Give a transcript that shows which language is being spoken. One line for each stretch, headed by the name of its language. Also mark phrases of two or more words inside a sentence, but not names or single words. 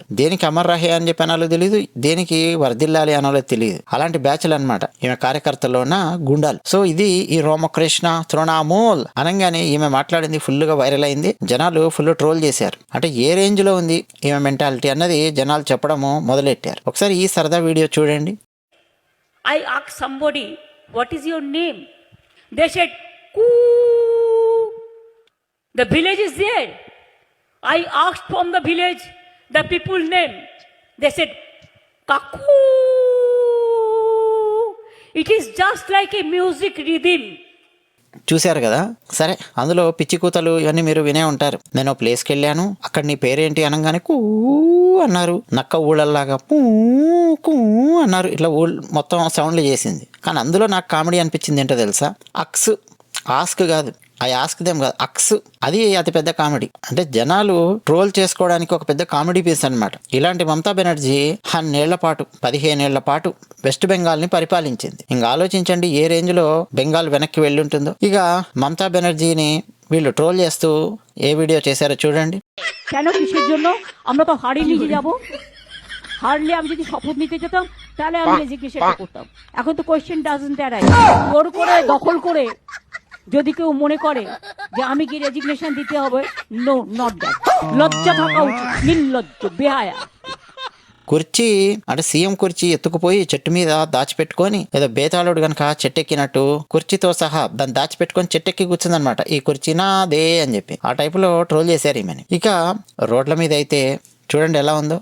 Telugu: దేనికి
Hindi: अमर रहे
Telugu: అని చెప్పి అనాలో తెలియదు, దేనికి వర్దిల్లాలి అనాలో తెలియదు. అలాంటి బ్యాచ్లు అనమాట ఈమె కార్యకర్తల్లో ఉన్న గుండాలు. సో ఇది ఈ రామకృష్ణ తృణమూల్ అనగానే ఈమె మాట్లాడింది ఫుల్ గా వైరల్ అయింది. జనాలు
English: full troll
Telugu: చేశారు. అంటే ఏ రేంజ్ లో ఉంది ఈమె మెంటాలిటీ అన్నది జనాలు చెప్పడము మొదలెట్టారు. ఒకసారి ఈ సరదా వీడియో చూడండి.
English: I asked somebody, what is your name? They said, Koo. The village is there. I asked from the village the people name. They said, Kaku. It is just like a music rhythm.
Telugu: చూశారు కదా. సరే, అందులో పిచ్చి కూతలు ఇవన్నీ మీరు వినే ఉంటారు. నేను ప్లేస్కి వెళ్ళాను, అక్కడ నీ పేరేంటి అనగానే కూ అన్నారు. నక్క ఊళ్ళల్లాగా పూ కూ అన్నారు. ఇట్లా మొత్తం సౌండ్లు చేసింది. కానీ అందులో నాకు కామెడీ అనిపించింది ఏంటో తెలుసా? ఆస్క్ కాదు, ఆస్క్ దేం కాదు, అక్స్. అది అతి పెద్ద కామెడీ. అంటే జనాలు ట్రోల్ చేసుకోవడానికి ఒక పెద్ద
English: comedy piece
Telugu: అనమాట. ఇలాంటి మమతా బెనర్జీ 15 ఏళ్ల పాటు వెస్ట్ బెంగాల్ ని పరిపాలించింది. ఇంకా ఆలోచించండి ఏ రేంజ్ లో బెంగాల్ వెనక్కి వెళ్ళి ఉంటుందో. ఇక మమతా బెనర్జీని వీళ్ళు ట్రోల్ చేస్తూ ఏ వీడియో చేశారో చూడండి.
Bangla: কেন কিসের জন্য? আমরা তো হারিয়ে নিয়ে যাব। হারলে আমি যদি শপথ নিতে যেতাম তাহলে আমি রেজিগনেশন করতাম। এখন তো
English: question doesn't arise.
Bangla: জোর করে দখল করে যদি কেউ মনে করে যে আমি কি রেজিগনেশন দিতে হবে,
English: no, not that.
Bangla: লজ্জা থাকা উচিত, নির্লজ্জ বেহায়া.
Telugu: కుర్చీ అంటే సీఎం కుర్చీ ఎత్తుకుపోయి చెట్టు మీద దాచిపెట్టుకొని, ఏదో బేతాళుడు గనక చెట్టెక్కినట్టు కుర్చీతో సహా దాన్ని దాచిపెట్టుకొని చెట్టెక్కి కూర్చుందనమాట. ఈ కుర్చీ నాదే అని చెప్పి ఆ టైపులో ట్రోల్ చేశారు ఈమెని. ఇక రోడ్ల మీద అయితే చూడండి ఎలా ఉందో.